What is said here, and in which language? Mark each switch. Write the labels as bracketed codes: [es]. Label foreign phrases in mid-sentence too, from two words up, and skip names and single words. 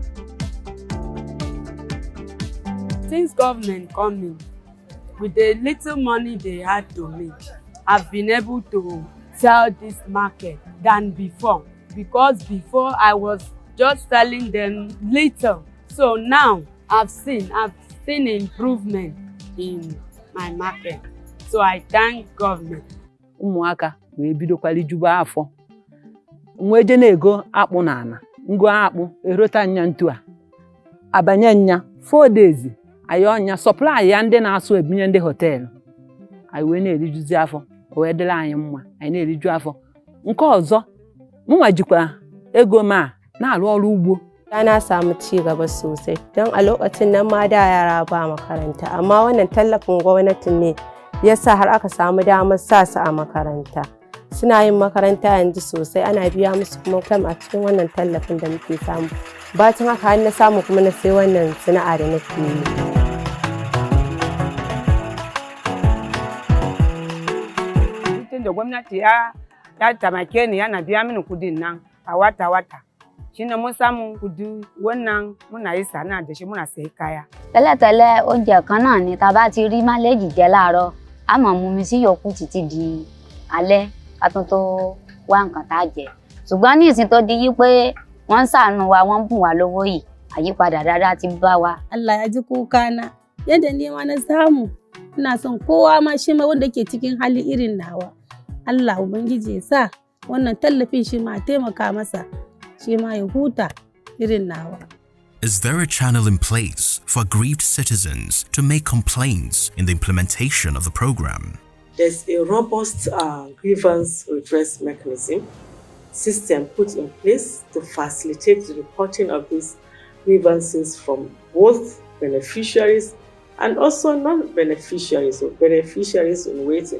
[en] Since government coming, with the little money they had to make, I've been able to sell this market than before. Because before I was just selling them little. So now I've seen improvement in my market. So I thank government. [ig] Umuaka we bido kwali juba afọ. Nweje na-ego akpụ na ana. Ngo akpụ erota nya ntu a. Abanye nya 4 days. Ayo nya supply ya ndị na-asụ ebinye ndị hotel. Ayi we na-erijuzi afọ. O we dịla anyị mma. Anyị na-eriju afọ. Nke ọzọ, mụnwa jikwa ego ma na-arụ ọrụ ugbo. [ha] Na samu ci gaba sosai don a lokacin nan ma da yara ba makaranta, amma wannan tallafin gwamnatin ne yasa har aka samu damar sa su a makaranta. Suna yin makaranta yanzu sosai, ana biya musu kuma kam a cikin wannan tallafin da muke samu. Bacin haka har na samu kuma na sai wannan sana'a da nake yi. Tun da gwamnati ya taimake ni yana biya mini kudin nan a wata-wata. Shine mun samu kudi wannan muna yi sana'a da shi muna sai kaya. [yo] Tẹ́lẹ̀tẹ́lẹ̀ oúnjẹ kan náà ni tá bá ti rí máléèjì jẹ láàárọ̀, a máa mú mi sí yòókù títí di alẹ́ ká tó wá nǹkan tá jẹ. Ṣùgbọ́n ní ìsìn tó di yí pé wọ́n ṣàánú wa, wọ́n bùn wá lówó yìí, àyípadà dáadáa ti bá wa. [ha] Allah ya ji kuka na. Yadda ni ma na samu, ina son kowa ma shi ma wanda ke cikin hali irin nawa. Allah Ubangiji ya sa wannan tallafin shi ma taimaka masa. Shi ma ya huta irin nawa. [en] Is there a channel in place for aggrieved citizens to make complaints in the implementation of the program? There's a robust grievance redress mechanism system put in place to facilitate the reporting of these grievances from both beneficiaries and also non-beneficiaries or beneficiaries in waiting.